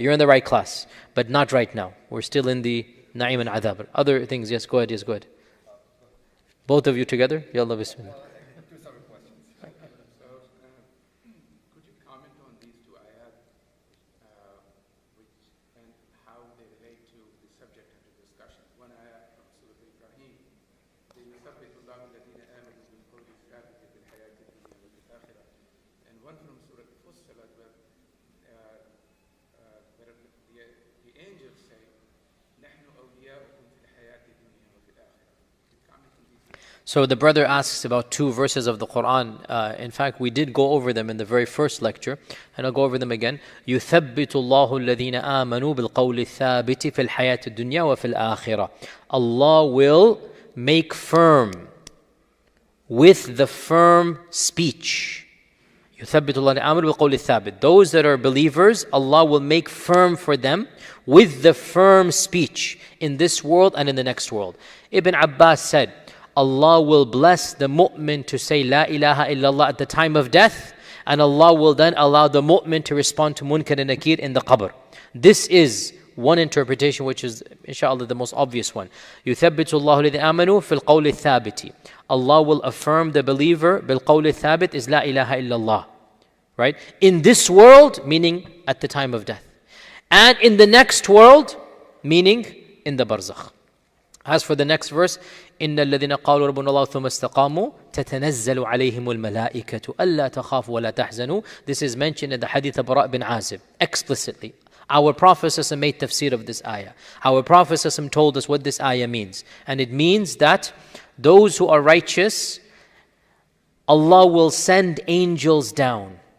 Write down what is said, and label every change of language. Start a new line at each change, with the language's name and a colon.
English: You're in the right class, but not right now. We're still in the Na'im and Adhab. Other things, yes, go ahead, yes, go ahead. Both of you together? Yallah, bismillah. Two separate questions. So, could you comment on these two ayat, which and how they relate to the subject under discussion? One ayat from Surah Ibrahim,
Arabic: يثبت الله الذين آمنوا بالقول الثابت في الحياة الدنيا وفي الآخرة.
English: And one from Surah Fussilat, where the angels say,
Arabic: نحن أولياؤكم في الحياة الدنيا وفي الآخرة.
English: Comment on these. So the brother asks about two verses of the Quran. In fact, we did go over them in the very first lecture, and I'll go over them again.
Arabic: يثبت الله الذين آمنوا بالقول الثابت في الحياة الدنيا وفي الآخرة.
English: Allah will make firm with the firm speech.
Arabic: يثبت الله الذين آمنوا بالقول الثابت.
English: Those that are believers, Allah will make firm for them with the firm speech in this world and in the next world. Ibn Abbas said, Allah will bless the mu'min to say La ilaha illallah at the time of death, and Allah will then allow the mu'min to respond to munkar and nakir in the qabr. This is one interpretation, which is inshallah the most obvious one.
Arabic: يثبت الله الذين آمنوا في القول الثابت.
English: Allah will affirm the believer
Arabic: بالقول الثابت
English: is La ilaha illallah. Right? In this world, meaning at the time of death. And in the next world, meaning in the barzakh. As for the next verse,
Arabic: إن الذين قالوا ربنا الله ثم استقاموا تتنزل عليهم الملائكة ألا تخافوا ولا تحزنوا.
English: This is mentioned in the hadith of Bara' bin Azib explicitly. Our Prophet ﷺ made tafsir of this ayah. Our Prophet ﷺ told us what this ayah means. And it means that those who are righteous, Allah will send angels down.